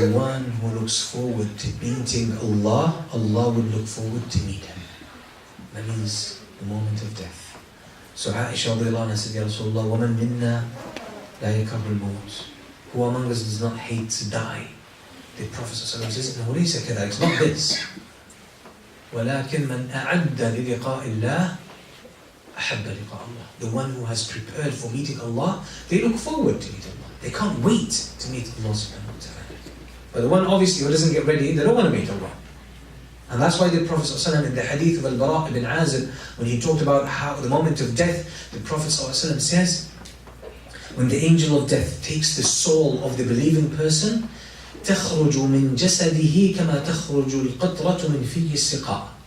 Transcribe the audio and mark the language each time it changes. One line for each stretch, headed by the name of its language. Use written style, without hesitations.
English: The one who looks forward to meeting Allah, Allah will look forward to meet him. That means the moment of death. So Aisha radiallahu anha said, Ya Rasulullah,
Arabic: وَمَن مِنَّا لَا يَكَرُ الْمَوْتِ.
English: Who among us does not hate to die? The Prophet ﷺ says, "No,
Arabic: ليس كذلك."
English: It's not this.
Arabic: ولكن من أعد للقاء الله أحب لقاء الله.
English: The one who has prepared for meeting Allah, they look forward to meet Allah. They can't wait to meet Allah subhanahu wa ta'ala. But the one obviously who doesn't get ready, they don't want to meet Allah. And that's why the Prophet ﷺ in the hadith of Al-Bara ibn Azib, when he talked about how the moment of death, the Prophet ﷺ says, when the angel of death takes the soul of the believing person,
Arabic: تخرج من جسده كما تخرج القطرة من في السقاء.